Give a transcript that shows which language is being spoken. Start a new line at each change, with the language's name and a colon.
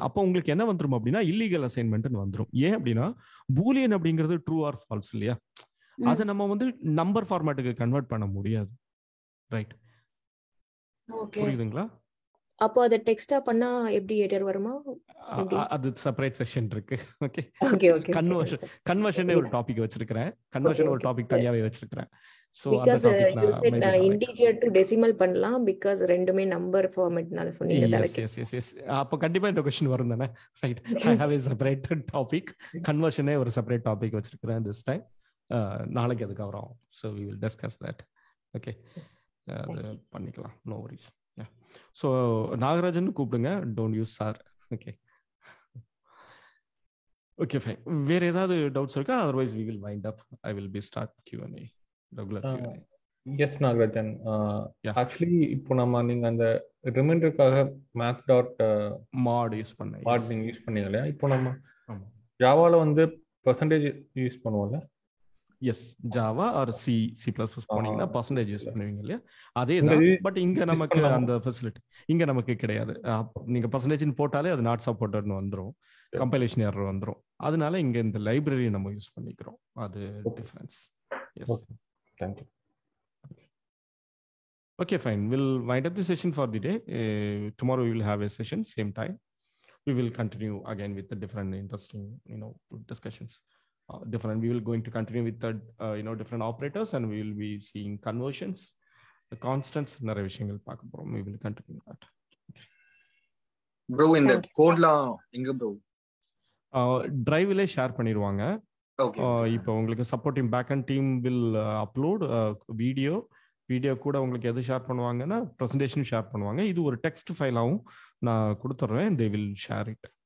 Tamil: அப்போ உங்களுக்கு என்ன வந்துடும் அப்படின்னா இல்லீகல் அசைன்மெண்ட் வந்துடும். ஏன் அப்படின்னா பூலியன் அப்படிங்கிறது ட்ரூ ஆர் ஃபால்ஸ் இல்லையா, அதை நம்ம வந்து நம்பர் ஃபார்மேட்டுக்கு கன்வெர்ட் பண்ண முடியாது, ரைட்? புரியுதுங்களா? அப்போ அதை டெக்ஸ்டா பண்ணா எப்படி எரர் வருமா? அது செப்பரேட் செஷன் இருக்கு. Okay, okay okay. கன்வர்ஷனே ஒரு டாபிக் வச்சிருக்கேன், கன்வர்ஷன் ஒரு டாபிக் தனியாவே வச்சிருக்கேன். So
English: because you said integer to decimal
Tamil: பண்ணலாம்
English: because
Tamil: ரெண்டுமே நம்பர் ஃபார்மட்னால சொன்னீங்க. எஸ் அப்ப கண்டிப்பா இந்த क्वेश्चन வரும் தானே, right?
English: I have a separate topic,
Tamil: கன்வர்ஷனே ஒரு செப்பரேட் டாபிக் வச்சிருக்கேன்
English: this time.
Tamil: நாளைக்கு அதுக்கு வரோம்.
English: So we will discuss that. Okay,
Tamil: அது பண்ணிக்கலாம்,
English: no worries. Yeah. So Nagarajan
Tamil: கூப்பிடுங்க,
English: don't use sir. Okay. Okay, fine.
Tamil: வேற ஏதாவது டவுட்ஸ் இருக்கா?
English: Otherwise we will wind up. I will be start Q&A. Regular Q&A.
Tamil: S Nagarajan, actually இப்போ நீங்க அந்த ரிமைண்டருக்காக math.mod use பண்ணேன். மாட் நீங்க யூஸ் பண்ணீங்க இல்லையா? இப்போ நம்ம ஜாவால வந்து பெர்சன்டேஜ் யூஸ் பண்ணுவோம்ல? S, Java R C plus போனீங்கன்னா பர்சன்டேஜ் யூஸ் பண்ணுவீங்க இல்லையா, அதே தான். பட் இங்க நமக்கு அந்த ஃபெசிலிட்டி இங்க நமக்கு கிடையாது. நீங்க பர்சன்டேஜ் போட்டாலே அது நாட் சப்போர்ட்டட்னு வந்துடும், கம்பைலேஷன் எரர் வந்துடும். அதனால இங்க இந்த லைப்ரரி நம்ம யூஸ் பண்ணிக்கிறோம், அது difference.
English: Yes, thank you. Okay, fine. We'll wind up the session for the day. Tomorrow we will have a session, same time. We will continue again with the different interesting, discussions. We will going to continue with the, different operators, and we will be seeing conversions, the constants,
Tamil: நிறைய விஷயங்கள் பார்க்க போறோம்.
English: We will continue that. Okay.
Tamil: Bro, இந்த கோட்லாம் எங்க bro? டிரைவ்ல share பண்ணிடுவாங்க. இப்போ உங்களுக்கு
English: supporting backend team will upload video
Tamil: கூட உங்களுக்கு எது ஷேர் பண்ணுவாங்கன்னா ப்ரெசன்டேஷன் ஷேர் பண்ணுவாங்க. இது ஒரு டெக்ஸ்ட் ஃபைலாகவும் நான் கொடுத்துட்றேன்,
English: They will share it.